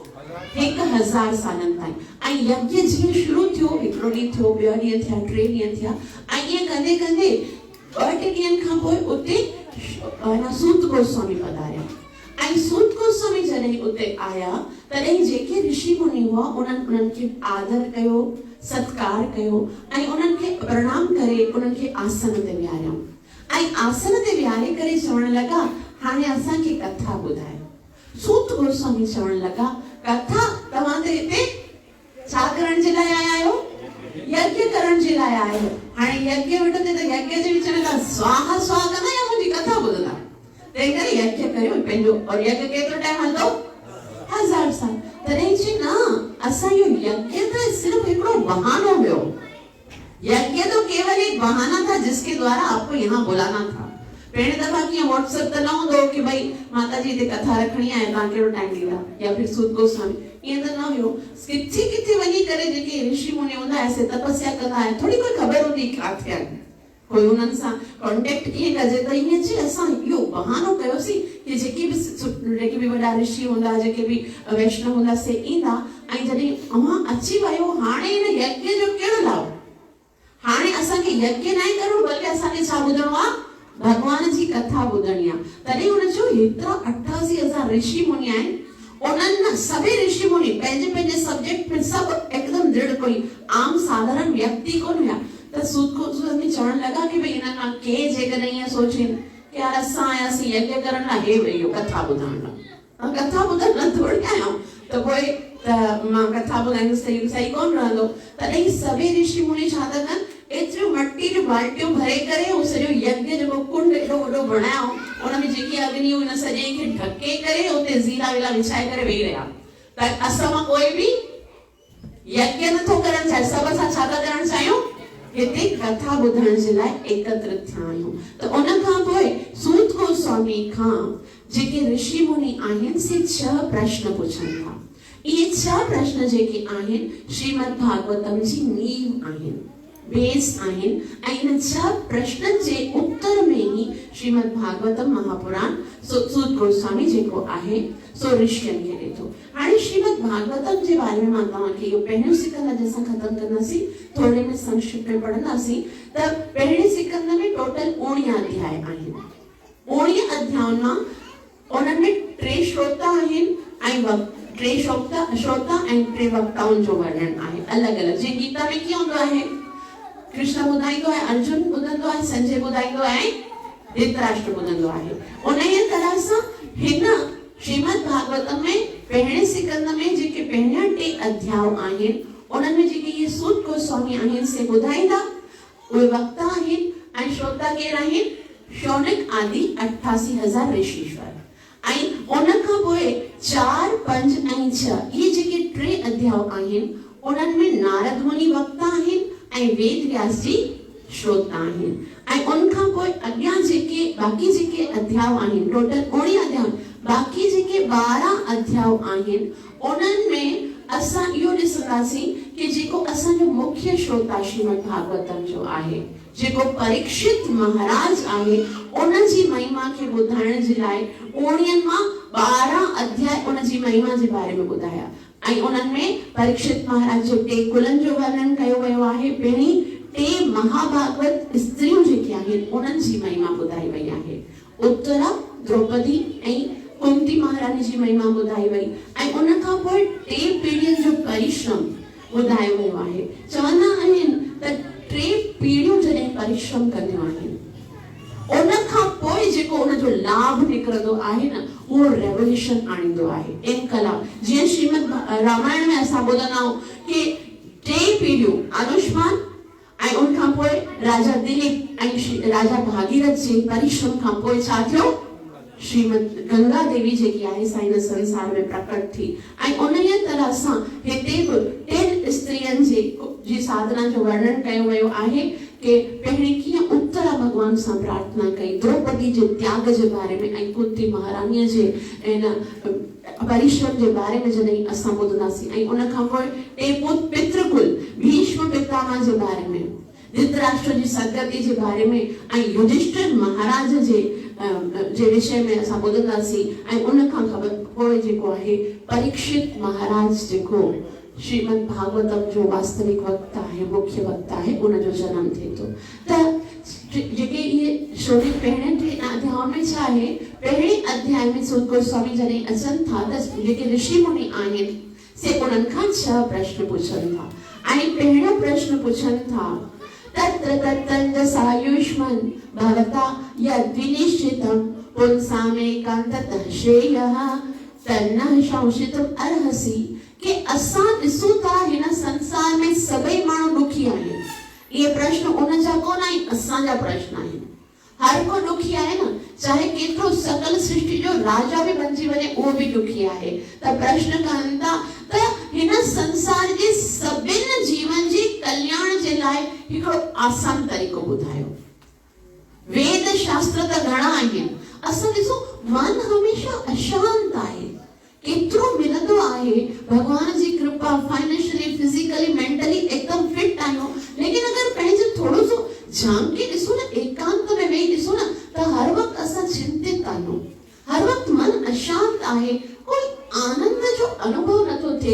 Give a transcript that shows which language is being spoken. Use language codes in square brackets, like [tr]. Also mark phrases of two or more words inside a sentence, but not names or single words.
[sd] 1000 सालनि ताईं ऐं यज्ञ जीअं शुरू थियो हिकिड़ो ॾींहुं थियो ॿियो ॾींहुं थिया 3 ॾींहं थिया ऐं ईअं कंदे कंदे 2-3 ॾींहंनि खां पोइ उते सूत गोस्वामी पधारिया ऐं सूत गोस्वामी जॾहिं उते आया तॾहिं जेके ऋषि मुनि हुआ उन्हनि खे आदर कयो सत्कार कयो ऐं उन्हनि खे प्रणाम करे उन्हनि खे आसन ते विहारियो ऐं आसन ते विहारे करे चवण लॻा हाणे असांखे कथा ॿुधायो सूत गोस्वामी चवण लॻा कथा तव्हां त हिते छा करण जे लाइ आया आहियो यज्ञ करण जे लाइ आया आहियो हाणे यज्ञ वेठो त यज्ञ जे विच में स्वाहा स्वाहा कंदा या मुंहिंजी कथा ॿुधंदा तंहिं करे यज्ञ कयो पंहिंजो और यज्ञ केतिरो टाइम हलंदो 1000 साल तॾहिं चई न असां इहो यज्ञ त सिर्फ़ हिकिड़ो बहानो हुयो [hi] यज्ञ तो केवल एक बहाना था जिसके द्वारा आपको यहाँ बुलाना था [sd] पहिरें दफ़ा कीअं व्हाट्सएप त न हूंदो कि भई माता जी हिते कथा रखणी आहे तव्हां कहिड़ो टाइम ॾींदा या फिर सूत गोस्वामी ईअं त न हुयो किथे किथे वञी करे जेके ऋषि मुनि हूंदा हुआ से तपस्या कंदा हुआ थोड़ी कोई ख़बर हूंदी किथे आहे कोई उन्हनि सां कॉन्टेक्ट कीअं कजे त ईअं चई असां इहो बहानो कयोसीं कि जेके बि वॾा ऋषि हूंदा जेके बि वैष्णव हूंदा से ईंदा ऐं जॾहिं अव्हां अची वियो हाणे इन यज्ञ जो कहिड़ो लाभ हाणे असांखे यज्ञ न करणो बल्कि असांखे छा ॿुधणो आहे भगवान जी कथा ॿुधणी आहे तॾहिं हुन चयो हेतिरा 88,000 ऋषि मुनि आहिनि उन्हनि सभी ऋषि मुनि पंहिंजे सब्जेक्ट में सब एकदम दृढ़, कोई आम साधारण व्यक्ति कोन हुआ। त सूत को चवण लगा कि भई इन्हनि मां के जेकॾहिं ईअं सोचे कि यार असां आयासीं यज्ञ करण लाइ, हे भई कथा ॿुधण लाइ, कथा ॿुधण लाइ थोड़ी आहियूं, त पोइ त मां कथा ॿुधाईंदसि त सही कोन रहंदो। तॾहिं सभी ऋषि मुनि छा था कनि, एतिरियूं मट्टी जूं बाल्टियूं भरे करे उहो सॼो यज्ञ जेको कुंड एॾो वॾो बणायो, उनमें जेकी अग्नि हुन सॼे खे ढके करे उते ज़ीरा वीरा विछाए करे वेही रहिया। त असां मां कोई बि यज्ञ नथो करणु चाहे, सभु असां छा था करणु चाहियूं, हिते कथा ॿुधण जे लाइ एकत्रित थिया आहियूं। त उन खां पोइ सूत गोस्वामी खां जेके ऋषि मुनि आहिनि से 6 प्रश्न पुछनि था। इहे 6 प्रश्न जेके आहिनि श्रीमद् भागवतम जी नींव आहिनि, बेस आहिनि, ऐं इन 6 प्रश्ननि जे उत्तर में ई श्रीमद् भागवतम महापुराण सूत गोस्वामी जेको आहे सो ऋषियनि खे ॾिठो। हाणे श्रीमद् भागवतम जे बारे में मां तव्हांखे इहो पहिरियों सिकंद जैसा ख़त्म कंदासीं, थोरे में संक्षिप्त में पढ़ंदासीं। त पहिरें सिकंद में टोटल 19 अध्याय आहिनि। 19 अध्यायनि मां उन्हनि में 3 श्रोता आहिनि ऐं 3 श्रोता ऐं 3 वक्ताउनि जो वर्णन आहे अलॻि अलॻि। जीअं गीता में कीअं हूंदो आहे, कृष्ण ॿुधाईंदो आहे, अर्जुन ॿुधंदो आहे, संजय ॿुधाईंदो आहे, धृतराष्ट्र ॿुधंदो आहे। उन ई तरह सां हिन श्रीमद् भागवतम में पहिरें सिकंद में जेके पहिरियां 3 अध्याय आहिनि, उन्हनि में जेके इहे सूत गोस्वामी आहिनि से ॿुधाईंदा, उहे वक्ता आहिनि ऐं श्रोता केरु आहिनि, शौनक आदि 88,000 ऋषीश्वर। ऐं उन खां पोइ 4, 5 ऐं 6 इहे जेके 3 अध्याय आहिनि, उन्हनि में नारद मुनि वक्ता आहिनि ऐं वेद व्यास जी श्रोता आहिनि। ऐं उन खां पोइ अॻियां जेके बाक़ी जेके अध्याय आहिनि, टोटल 19 अध्याय, बाक़ी जेके 12 अध्याय आहिनि, उन्हनि में असां इहो ॾिसंदासीं कि जेको असांजो मुख्य श्रोता श्रीमद् भागवतम जो आहे, जेको परीक्षित महाराज आहे, उन जी महिमा खे ॿुधाइण जे लाइ 19 मां 12 अध्याय उन जी महिमा जे बारे में ॿुधाया। ऐं उन्हनि में परीक्षित महाराज जो 3 कुलनि जो वर्णन कयो वियो आहे। पहिरीं 3 महाभागवत स्त्रियूं जेके आहिनि उन्हनि जी महिमा ॿुधाई वई आहे। उत्तरा, द्रौपदी ऐं कुंती महारानी जी महिमा ॿुधाई वई। ऐं उन खां पोइ 3 पीढ़ियुनि जो परिश्रम ॿुधायो वियो आहे। चवंदा आहिनि त 3 पीढ़ियूं जॾहिं परिश्रम कंदियूं आहिनि, उन खां पोइ जेको उन जो लाभ निकिरंदो आहे न, उहो रेवोल्यूशन आणींदो आहे, इनकलाब। जीअं श्रीमद् रामायण में असां ॿुधंदा आहियूं कि 3 पीढ़ियूं अनुष्मान ऐं उन खां पोइ राजा दिलीप ऐं राजा भागीरथ जे परिश्रम खां पोइ छा थियो, श्रीमद् गंगा देवी जेकी आहे सा हिन संसार में प्रकट थी। ऐं उन ई तरह सां हिते बि 3 स्त्रियनि जी साधना जो वर्णन कयो वियो आहे कि पहिरीं कीअं उत्तरा भगवान सां प्रार्थना कई, द्रौपदी जे त्याग जे बारे में ऐं कुंती महारानीअ जे इन परिश्रम जे बारे में जॾहिं असां ॿुधंदासीं। ऐं उन खां पोइ 3 पितृकुल, भीष्म पितामह जे बारे में, धृतराष्ट्र जी सदगति जे बारे में ऐं युधिष्ठिर महाराज जे विषय में असां ॿुधंदासीं। ऐं उन खां पोइ जेको आहे परीक्षित महाराज जेको श्रीमद् भागवतम जो वास्तविक वक्ता है, मुख्य वक्ता है, उन जो जन्म थिए थो। त जेके इहे श्रोते पहिरें 3 अध्याय में छा आहे, पहिरें अध्याय में सूत गोस्वामी जॾहिं अचनि था त जेके ऋषि मुनि आहिनि से उन्हनि खां 6 प्रश्न पुछनि था। ऐं पहिरियों प्रश्न पुछनि था, [sa] तत्र तत्तञ्जसायुष्मन् भवता यद्विनिश्चितं पुंसामेकान्ततः श्रेयः तन्नः संशितुम् अर्हसि। [sd] कि असां ॾिसूं था हिन संसार में सभई माण्हू दुखी आहिनि। इहे प्रश्न उन जा कोन आहिनि, असांजा प्रश्न आहिनि। हर को दुखी आहे न, चाहे केतिरो सकल सृष्टि जो राजा भी बणिजी वञे, उहो भी दुखी आहे। त प्रश्न कनि था त हिन संसार जे सभिनि जीवन जी कल्याण जे लाइ हिकिड़ो आसान तरीक़ो ॿुधायो। वेद शास्त्र त घणा आहिनि, असां ॾिसो मन हमेशा अशांत आहे, केतिरो मिलंदो आहे, भगवान जी कृपा, [en] financially, physically, mentally [sd] एकदम फिट आहियूं, लेकिन अगर पंहिंजो थोड़ो सो झांके ॾिसो न, एकांत में वेही ॾिसो न, त हर वक्त असां चिंतित आहियूं, हर वक्त मन अशांत आहे, कोई आनंद जो अनुभव नथो थिए।